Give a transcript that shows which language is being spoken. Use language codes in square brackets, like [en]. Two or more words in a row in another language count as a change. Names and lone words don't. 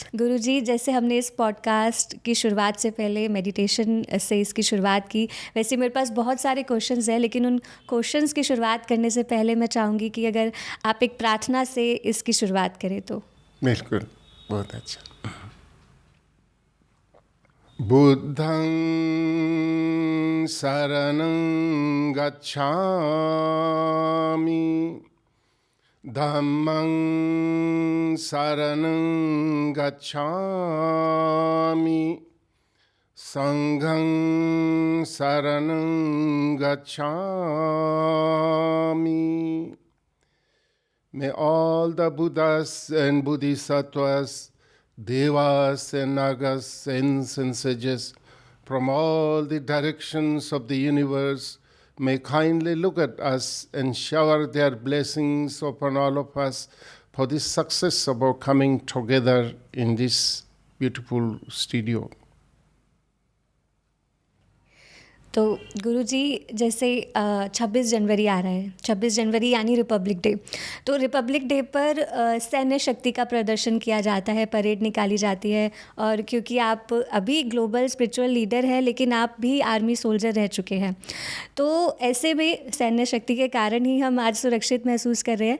[hi] गुरुजी, जैसे हमने इस पॉडकास्ट की शुरुआत से पहले मेडिटेशन से इसकी शुरुआत की, वैसे मेरे पास बहुत सारे क्वेश्चंस हैं, लेकिन उन क्वेश्चंस की शुरुआत करने से पहले मैं चाहूँगी कि अगर आप एक प्रार्थना से इसकी शुरुआत करें तो। बिल्कुल, बहुत अच्छा। [pi] बुद्धं शरणं गच्छामि, धम्मं शरणं गच्छामि, संघं शरणं गच्छामि। [en] May all the Buddhas and Bodhisattvas, Devas and Nagas, saints and sages from all the directions of the universe may kindly look at us and shower their blessings upon all of us for the success of our coming together in this beautiful studio. [hi] तो गुरुजी, जैसे 26 जनवरी आ रहा है, 26 जनवरी यानी [en] Republic Day. [hi] तो [en] Republic Day [hi] पर सैन्य शक्ति का प्रदर्शन किया जाता है, परेड निकाली जाती है, और क्योंकि आप अभी [en] global spiritual leader [hi] हैं, लेकिन आप भी [en] army soldier [hi] रह चुके हैं, तो ऐसे में सैन्य शक्ति के कारण ही हम आज सुरक्षित महसूस कर रहे हैं।